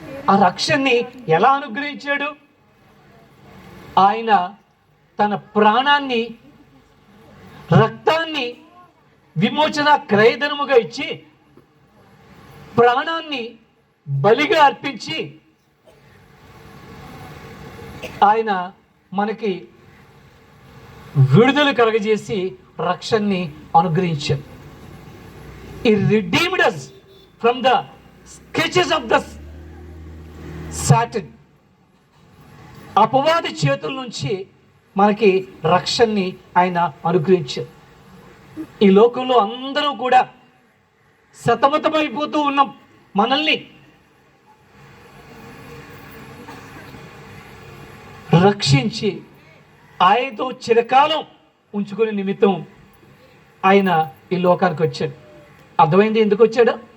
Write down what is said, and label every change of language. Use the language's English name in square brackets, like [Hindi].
[Telugu] ఆ రక్షణని ఎలా అనుగ్రహించాడు? ఆయన తన ప్రాణాన్ని, రక్తాన్ని విమోచన క్రయధనముగా ఇచ్చి, ప్రాణాన్ని బలిగా అర్పించి ఆయన మనకి విడుదల కలగజేసి రక్షణని అనుగ్రహించాడు. [English] He redeemed us from the sketches of the Satan. [Telugu] అపవాది చేతుల నుంచి మనకి రక్షణని ఆయన అనుగ్రహించాడు. ఈ లోకంలో అందరూ కూడా సతమతమైపోతూ ఉన్నాం. మనల్ని రక్షించి ఆయనతో చిరకాలం ఉంచుకునే నిమిత్తం ఆయన ఈ లోకానికి వచ్చాడు. అర్థమైంది ఎందుకు వచ్చాడు?